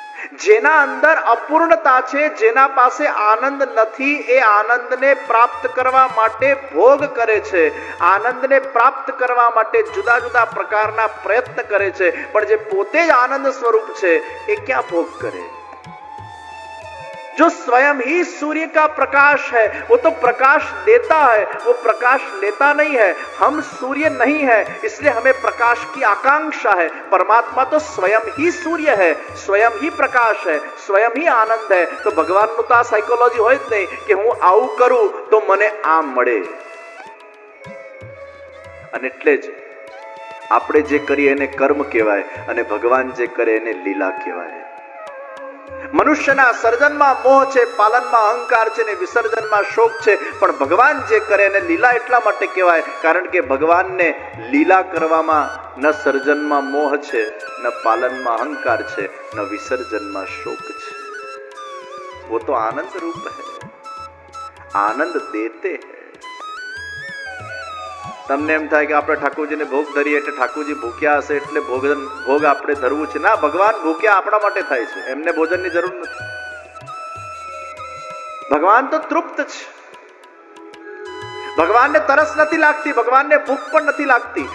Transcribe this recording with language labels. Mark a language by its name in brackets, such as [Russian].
[Gujarati] જેના અંદર અપૂર્ણતા છે, જેના પાસે આનંદ નથી, એ આનંદને પ્રાપ્ત કરવા માટે ભોગ કરે છે. આનંદને પ્રાપ્ત કરવા માટે જુદા જુદા પ્રકારના પ્રયત્ન કરે છે. પણ જે પોતે જ આનંદ સ્વરૂપ છે એ ક્યાં ભોગ કરે? [Hindi] जो स्वयं ही सूर्य का प्रकाश है, वो तो प्रकाश देता है, वो प्रकाश लेता नहीं है. हम सूर्य नहीं है, इसलिए हमें प्रकाश की आकांक्षा है. परमात्मा तो स्वयं ही सूर्य है, स्वयं ही प्रकाश है, स्वयं ही आनंद है. [Gujarati] तो ભગવાનનું તો આ સાયકોલોજી હોય જ નહીં કે હું આવું કરું તો મને આમ મળે. અને એટલે જ આપણે જે કરીએ એને કર્મ કહેવાય અને ભગવાન જે કરે એને લીલા કહેવાય. મનુષ્યના સર્જનમાં મોહ છે, પાલનમાં અહંકાર છે ને વિસર્જનમાં શોક છે. પણ ભગવાન જે કરે એને લીલા એટલા માટે કહેવાય કારણ કે ભગવાનને લીલા કરવામાં ન સર્જનમાં મોહ છે, ન પાલનમાં અહંકાર છે, ન વિસર્જનમાં શોક છે. [Hindi] वो तो आनंद रूप है, आनंद देते हैं. [Gujarati] તમને એમ થાય કે આપણે ઠાકોરજીને ભોગ ધરીએ એટલે ઠાકોરજી ભૂખ્યા હશે એટલે ભોગ આપણે ધરવું છે. ના, ભગવાન ભૂખ્યા આપણા માટે થાય છે, એમને ભોજનની જરૂર નથી. ભગવાન તો તૃપ્ત છે. ભગવાનને તરસ નથી લાગતી, ભગવાનને ભૂખ પણ નથી લાગતી.